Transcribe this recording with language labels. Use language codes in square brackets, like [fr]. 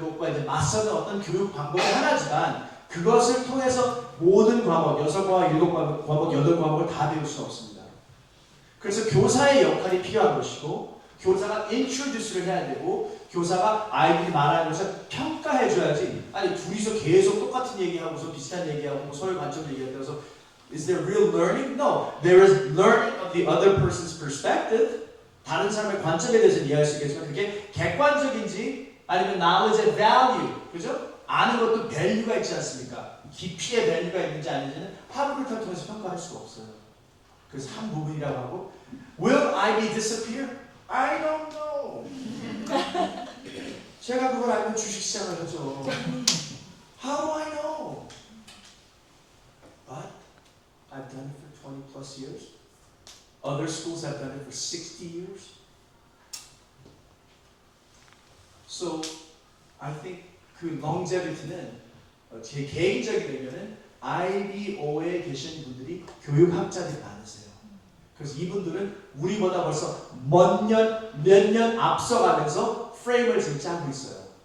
[ko] 그것과 이제 맞서는 어떤 교육 방법이 하나지만 그것을 통해서 모든 과목, 6과목, 7과목, 8과목을 다 배울 수는 없습니다. 그래서 교사의 역할이 필요한 것이고 교사가 introduce를 해야 되고 교사가 아이들이 말하는 것을 평가해줘야지 아니 둘이서 계속 똑같은 얘기하고서 비슷한 얘기하고 서로의 관점을 얘기하면서 [en] Is there real learning? No. There is learning of the other person's perspective. [ko] 다른 사람의 관점에 대해서 이해할 수 있겠지만 그게 객관적인지 아니면 knowledge의 value, 그죠? 아는 것도 밸류가 있지 않습니까? 깊이의 밸류가 있는지 아닌지는 하브루타를 통해서 평가할 수가 없어요. 그래서 한 부분이라고 하고 [en] Will IB disappear? I don't know. [ko] 제가 그걸 알면 주식시장을 하죠. [en] How do I know? But I've done it for 20 plus years. Other schools have done it for 60 years. So I think [ko] 그 longevity는 제 개인적인 의견은 IBO에 계신 분들이 교육학자들이 많으세요. 그래서 이분들은 우리보다 벌써 몇 년 앞서가면서 프레임을 지금 짜고 있어요.